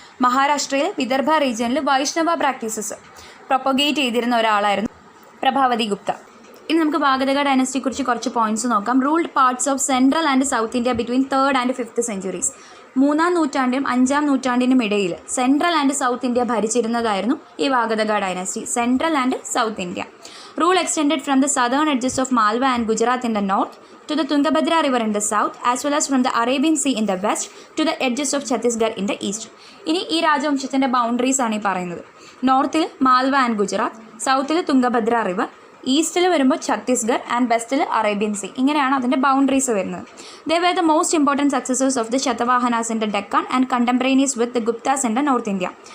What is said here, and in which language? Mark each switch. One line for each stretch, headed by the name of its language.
Malayalam: മഹാരാഷ്ട്രയിലെ വിദർഭ റീജിയനിൽ വൈഷ്ണവ practices propagate ചെയ്തിരുന്ന ഒരാളായിരുന്നു പ്രഭാവതി ഗുപ്ത. ഇനി നമുക്ക് വാഗതക ഡൈനസ്റ്റിയെക്കുറിച്ച് കുറച്ച് പോയിന്റ്സ് നോക്കാം.
English: Ruled parts of central and south India between 3rd and 5th centuries.
Malayalam: 3-ാം നൂറ്റാണ്ടിനും 5-ാം നൂറ്റാണ്ടിനും ഇടയിൽ സെൻട്രൽ ആൻഡ് സൗത്ത് ഇന്ത്യ ഭരിച്ചിരുന്നതായിരുന്നു ഈ വാഗതക dynasty. Central and south India.
English: Rule extended from the southern edges of Malwa and Gujarat in the north to the Tungabhadra river in the south, as well as from the Arabian Sea in the west to the edges of Chhattisgarh in the east.
Malayalam: ഇനി ഈ രാജവംശത്തിൻ്റെ boundaries ആണ് ഈ പറയുന്നത്. നോർത്തിൽ Malwa and Gujarat, സൗത്തിൽ Tungabhadra river, ഈസ്റ്റിൽ വരുമ്പോൾ Chhattisgarh and വെസ്റ്റിൽ Arabian sea. ഇങ്ങനെയാണ് അതിൻ്റെ boundaries വരുന്നത്.
English: They were the most important successors of the Satavahanas in the Deccan and contemporaries with the Guptas in the north India.